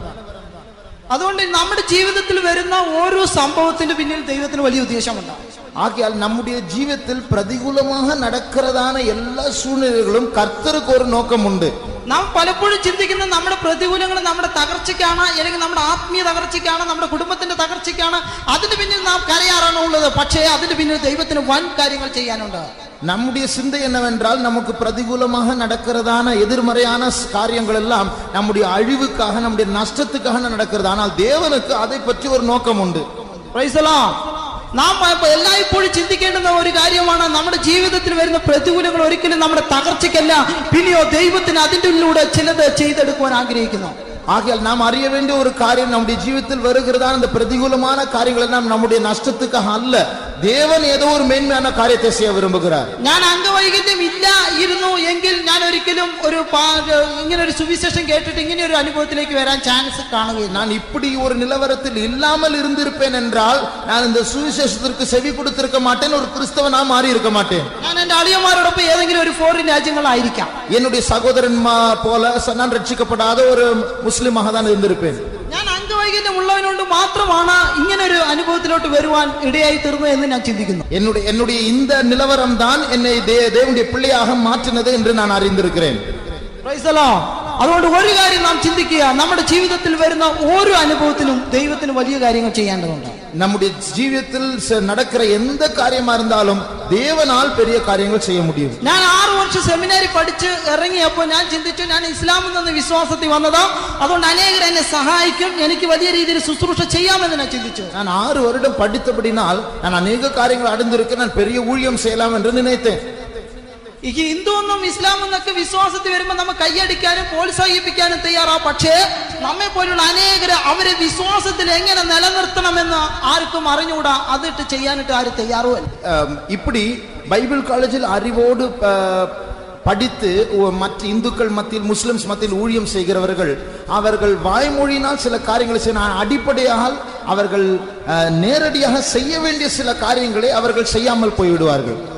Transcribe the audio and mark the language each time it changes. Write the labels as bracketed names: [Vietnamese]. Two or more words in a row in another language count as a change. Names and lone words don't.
[Malayalam] അതുകൊണ്ട് നമ്മുടെ ജീവിതത്തിൽ വരുന്ന ഓരോ സംഭവത്തിന്റെ പിന്നിൽ ദൈവത്തിന് വലിയ ഉദ്ദേശമുണ്ട്. [Tamil] ஆகையால் நம்முடைய ஜீவிதத்தில் பிரதிகூலமாக நடக்கிறதான எல்லா சூழ்நிலைகளும் கர்த்தருக்கு ஒரு நோக்கம் உண்டு. [Malayalam] നാം പലപ്പോഴും ചിന്തിക്കുന്ന നമ്മുടെ പ്രതികൂലങ്ങൾ നമ്മുടെ തകർച്ചയ്ക്കാണ്, അല്ലെങ്കിൽ നമ്മുടെ ആത്മീയ തകർച്ചയ്ക്കാണ്, നമ്മുടെ കുടുംബത്തിന്റെ തകർച്ചയ്ക്കാണ്. അതിന് പിന്നിൽ നാം കരയാറാണ് ഉള്ളത്. പക്ഷേ അതിന് പിന്നിൽ ദൈവത്തിന് വൻ കാര്യങ്ങൾ ചെയ്യാനുണ്ട്. [Tamil] நம்முடைய சிந்தை என்னவென்றால் நமக்கு பிரதிகூலமாக நடக்கிறதான எதிர்மறையான காரியங்கள் எல்லாம் நம்முடைய அழிவுக்காக, நம்முடைய நஷ்டத்துக்காக நடக்கிறது. ஆனால் தேவனுக்கு அதை பற்றி ஒரு நோக்கம் உண்டு. [English] Praise the Lord. [Malayalam] നാം എല്ലായ്പ്പോഴും ചിന്തിക്കേണ്ടുന്ന ഒരു കാര്യമാണ്, നമ്മുടെ ജീവിതത്തിൽ വരുന്ന പ്രതികൂലങ്ങൾ ഒരിക്കലും നമ്മുടെ തകർച്ചയ്ക്കല്ല, പിന്നെയോ ദൈവത്തിന് അതിൻ്റെ ഉള്ളിലൂടെ ചിലത് ചെയ്തെടുക്കുവാൻ ആഗ്രഹിക്കുന്നു. [Tamil] ஆகையால் நாம் அறிய வேண்டிய ஒரு காரியம், நம்முடைய ஜீவிதத்தில் வருகிறதான இந்த பிரதிகூலமான காரியங்கள் எல்லாம் நம்முடைய நஷ்டத்துக்காக அல்ல, தேவன் ஏதோ ஒரு மேன்மையான காரியத்தை செய்ய விரும்புகிறார். [Malayalam] ഞാൻ അംഗവൈകല്യം ഇരുന്നു എങ്കിൽ ഞാൻ ഒരിക്കലും ഇങ്ങനെ ഒരു സുവിശേഷം കേട്ടിട്ട് ഇങ്ങനെ ഒരു അനുഭവത്തിലേക്ക് വരാൻ ചാൻസ് കാണുകയില്ല. [Tamil] நான் இப்படி ஒரு நிலவரத்தில் இல்லாமல் இருந்திருப்பேன் என்றால் நான் இந்த சுவிசேஷத்திற்கு செவி கொடுத்திருக்க மாட்டேன், ஒரு கிறிஸ்தவனா மாறி இருக்க மாட்டேன். [Malayalam] ഞാൻ എന്റെ അളിയന്മാരോടൊപ്പം ഏതെങ്കിലും ഒരു ഫോറിൻ രാജ്യങ്ങളായിരിക്കാം. [Tamil] என்னுடைய சகோதரன்மார் போல நான் ரட்சிக்கப்படாத ஒரு முஸ்லிமாக தான் இருந்திருப்பேன். [Malayalam] ഞാൻ അംഗവൈകല്യം ഉള്ളവനോട് മാത്രമാണ് ഇങ്ങനെ ഒരു അനുഭവത്തിലോട്ട് വരുവാൻ ഇടയായി തീർന്നു എന്ന് ഞാൻ ചിന്തിക്കുന്നു. [Tamil] என்னுடைய இந்த நிலவரம் தான் என்னை தேவனுடைய பிள்ளையாக மாற்றினது என்று நான் அறிந்திருக்கிறேன். [English] Praise the Lord. [Malayalam] അതുകൊണ്ട് ഒരു കാര്യം നാം ചിന്തിക്കുക, നമ്മുടെ ജീവിതത്തിൽ വരുന്ന ഓരോ അനുഭവത്തിനും ദൈവത്തിന് വലിയ കാര്യങ്ങൾ ചെയ്യേണ്ടതുണ്ട്. [Tamil] நம்முடைய ஜீவிதத்தில் நடக்கிற எந்த காரியமா இருந்தாலும் தேவனால் பெரிய காரியங்கள் செய்ய முடியும். [Malayalam] ഞാൻ 6 വർഷം സെമിനാരി പഠിച്ച് ഇറങ്ങിയപ്പോൾ ഞാൻ ചിന്തിച്ചു, ഞാൻ ഇസ്ലാമിൽ നിന്ന് വിശ്വാസത്തിൽ വന്നതാ, അതുകൊണ്ട് അനേകർ എന്നെ സഹായിക്കും, എനിക്ക് വലിയ രീതിയിൽ ശുശ്രൂഷ ചെയ്യാമെന്ന് ഞാൻ ചിന്തിച്ചു. [Tamil] நான் 6 வருடம் படித்தபடினால் நான் அநேக காரியங்கள் அடைந்திருக்கிறேன், நான் பெரிய ஊழியம் செய்யலாம் என்று நினைத்தேன். [Malayalam] ഈ ഹിന്ദു എന്നും ഇസ്ലാം എന്നൊക്കെ വിശ്വാസത്തിൽ വരുമ്പോൾ നമ്മൾ കൈയടിക്കാനും പ്രോത്സാഹിപ്പിക്കാനും തയ്യാറാ. പക്ഷേ നമ്മെ പോലുള്ള അനേകര് അവരെ വിശ്വാസത്തിൽ എങ്ങനെ നിലനിർത്തണമെന്ന് ആർക്കും അറിഞ്ഞുകൂടാ, അതിട്ട് ചെയ്യാനിട്ട് ആരും തയ്യാറുമല്ല. [Tamil] இப்படி பைபிள் காலேஜில் அறிவோடு படித்து மற்ற இந்துக்கள் மத்தியில், முஸ்லிம்ஸ் மத்தியில் ஊழியம் செய்கிறவர்கள் அவர்கள் வாய்மொழியினால் சில காரியங்களை செய்ய, அடிப்படையாக அவர்கள் நேரடியாக செய்ய வேண்டிய சில காரியங்களை அவர்கள் செய்யாமல் போய்விடுவார்கள்.